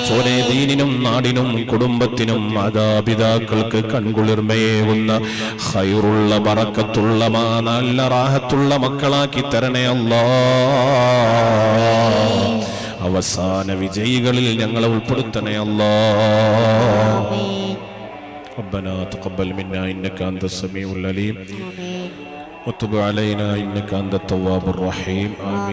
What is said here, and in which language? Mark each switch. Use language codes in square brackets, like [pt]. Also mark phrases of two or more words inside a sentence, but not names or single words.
[ml] ചോരേ ദീനിനും നാടിനും കുടുംബത്തിനും മാതാപിതാക്കൾക്ക് കൺകുളിർമയേകുന്ന ഖൈറുള്ള ബറക്കത്തുള്ള നല്ല റാഹത്തുള്ള മക്കളാക്കി തരണേ അല്ലാഹ്. അവസാന വിജയികളിൽ ഞങ്ങളെ ഉൾപ്പെടുത്തണേ അല്ലാഹ്. [ar] ربنا تقبل منا إنك أنت السميع العليم وتب علينا إنك أنت التواب الرحيم. آمين.